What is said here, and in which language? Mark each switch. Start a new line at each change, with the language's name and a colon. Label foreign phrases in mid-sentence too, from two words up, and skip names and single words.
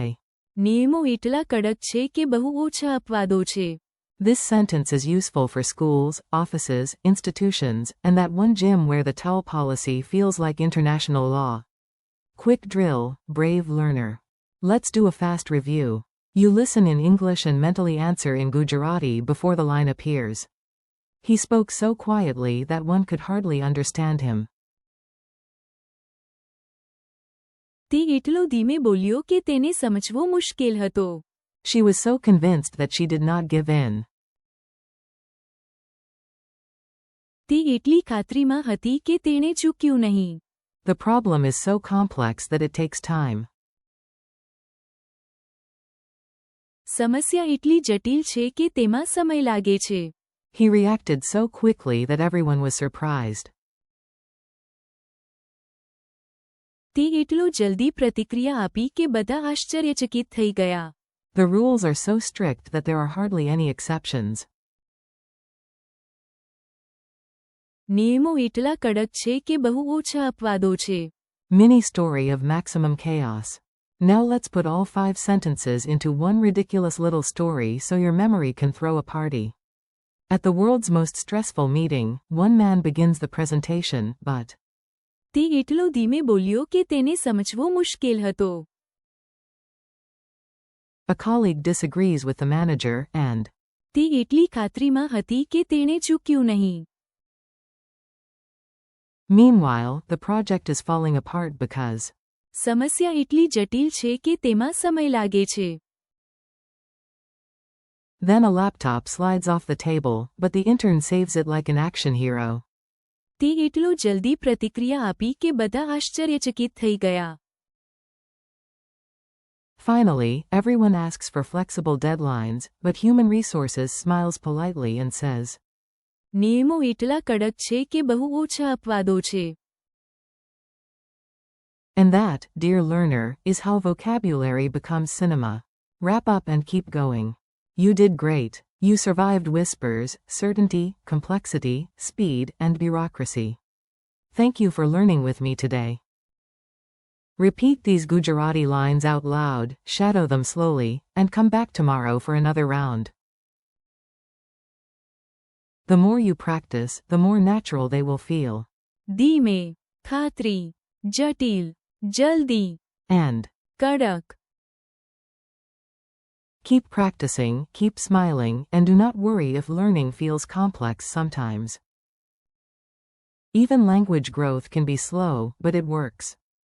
Gujarati: નિયમો એટલા કડક છે કે બહુ ઓછા અપવાદો છે.
English: this sentence is useful for schools, offices, institutions, and that one gym where the towel policy feels like international law. Quick drill, brave learner. Let's do a fast review. You listen in English and mentally answer in Gujarati before the line appears. He spoke so quietly that one could hardly understand him.
Gujarati: તે એટલો ધીમે બોલ્યો કે તેને સમજવો મુશ્કેલ હતો.
English: She was so convinced that she did not give in.
Gujarati: તે એટલી ખાતરીમાં હતી કે તેણે ચૂક્યું નહીં.
English: The problem is so complex that it takes time.
Gujarati: સમસ્યા એટલી જટિલ છે કે તેમાં સમય લાગે છે.
English: He reacted so quickly that everyone was surprised.
Gujarati: તે એટલો જલ્દી પ્રતિક્રિયા આપી કે બધા આશ્ચર્યચકિત થઈ ગયા.
English: The rules are so strict that there are hardly any exceptions.
Gujarati: નિયમો એટલા કડક છે કે બહુ ઓછા અપવાદો છે.
English: Mini story of maximum chaos. Now let's put all 5 sentences into one ridiculous little story so your memory can throw a party. At the world's most stressful meeting, one man begins the presentation, but
Gujarati: તે એટલો ધીમે બોલ્યો કે તેને સમજવો મુશ્કેલ હતો.
English: a colleague disagrees with the manager and
Gujarati: તે એટલી ખાતરીમાં હતી કે તેણે ચૂક્યું નહીં.
English: meanwhile, the project is falling apart because
Gujarati: સમસ્યા એટલી જટિલ છે કે તેમાં સમય લાગે છે.
English: then a laptop slides off the table, but the intern saves it like an action hero.
Gujarati: તે એટલો જલ્દી પ્રતિક્રિયા આપી કે બધા આશ્ચર્યચકિત થઈ ગયા.
English: Finally, everyone asks for flexible deadlines, but human resources smiles politely and says,
Gujarati: નિયમો એટલા કડક છે કે બહુ ઓછા અપવાદો છે.
English: and that, dear learner, is how vocabulary becomes cinema. Wrap up and keep going. You did great. You survived whispers, certainty, complexity, speed, and bureaucracy. Thank you for learning with me today. Repeat these Gujarati lines out loud, shadow them slowly, and come back tomorrow for another round. The more you practice, the more natural they will feel.
Gujarati: ધીમે, ખાતરી, જટિલ, જલ્દી,
English: And
Gujarati: કડક.
English: keep practicing, keep smiling, and do not worry if learning feels complex sometimes. Even language growth can be slow, but it works.